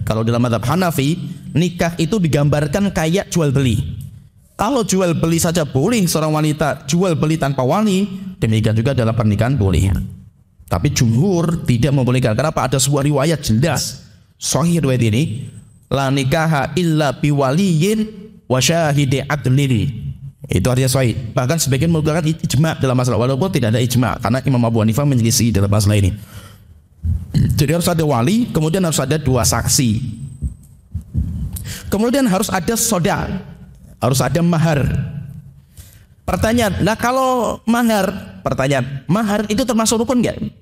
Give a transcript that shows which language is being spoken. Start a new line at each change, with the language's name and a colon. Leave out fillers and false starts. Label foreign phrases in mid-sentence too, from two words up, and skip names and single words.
Indonesian: Kalau dalam mazhab Hanafi, nikah itu digambarkan kayak jual beli. Kalau jual beli saja boleh seorang wanita jual beli tanpa wali, demikian juga dalam pernikahan boleh. Tapi jumhur tidak membolehkan. Kenapa? Ada sebuah riwayat jelas sahih riwayat ini,
Arabic: لا نكاح إلا بولي وشاهدي عدل.
Indonesian: Itu artinya sahih. Bahkan sebagian menggunakan ijma dalam masalah, walaupun tidak ada ijma karena Imam Abu Hanifah menyelisih dalam masalah ini. Jadi harus ada wali, kemudian harus ada dua saksi, kemudian harus ada soda, harus ada mahar. Pertanyaan, nah kalau mahar, mahar itu termasuk rukun nggak?